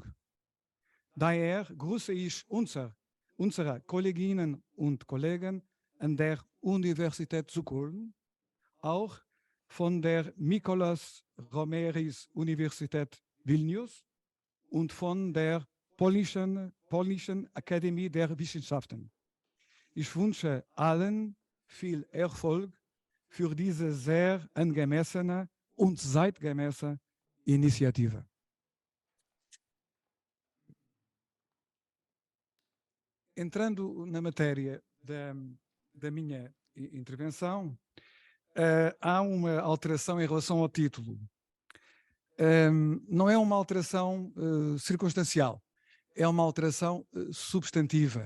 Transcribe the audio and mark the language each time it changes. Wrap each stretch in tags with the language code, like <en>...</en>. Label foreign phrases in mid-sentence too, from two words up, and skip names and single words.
<de>Daher grüße ich unsere Kolleginnen und Kollegen an der Universität zu Köln, auch von der Mykolas Romeris Universität Vilnius und von der Polnischen Akademie der Wissenschaften. Ich wünsche allen viel Erfolg für diese sehr angemessene und zeitgemäße Initiative.</de> <pt>Entrando na matéria da minha intervenção, há uma alteração em relação ao título. Não é uma alteração circunstancial, é uma alteração substantiva.</pt>